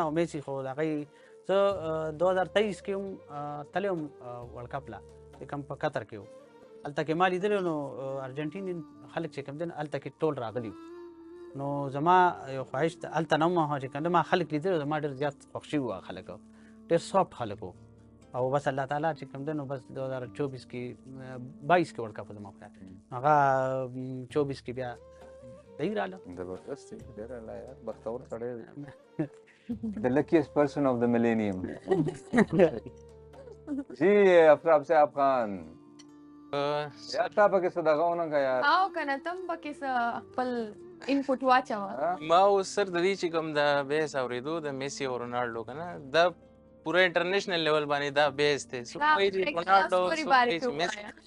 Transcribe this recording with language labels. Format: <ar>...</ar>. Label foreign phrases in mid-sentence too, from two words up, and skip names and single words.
<ps>او میسي خو د هغوی زه 2023 کې هم تللی وم</ps> <en>world cup</en> <ps>له چې کوم په قطر کې و هلته کې ما لیدلی نو ارجنټینین خلک چې کوم دی هلته کې ټول راغلي نو زما یو خواهش هلته نه وم چې کوم دی ما خلک لیدلي زما ډېر زیات خوښ شوي وه خلک ډېر سافټ خلک وو او بس الله تعالی چې کوم دی نو بس 2024 کې 22 کې</ps> <en>world cup</en> <ps>زما خیال هغه 24 کې بیا دی راله زبردست دی ډېر الله یار بختور سړی دی</ps> <en>The luckiest person of the millennium.</en> <ps>جی افراب صاحب خان یار تا پکې څه دغه ونه که یار او که نه تم پکې خپل انپوټ واچوه ما اوس سر د دې چې کوم د بحث اورېدو د میسي او رونالډو که نه دا پوره</ps> <en>international level</en> <ps>باندې دا بحث دی څوک وایي چې رونالډو څوک وایي چې میسي</ps>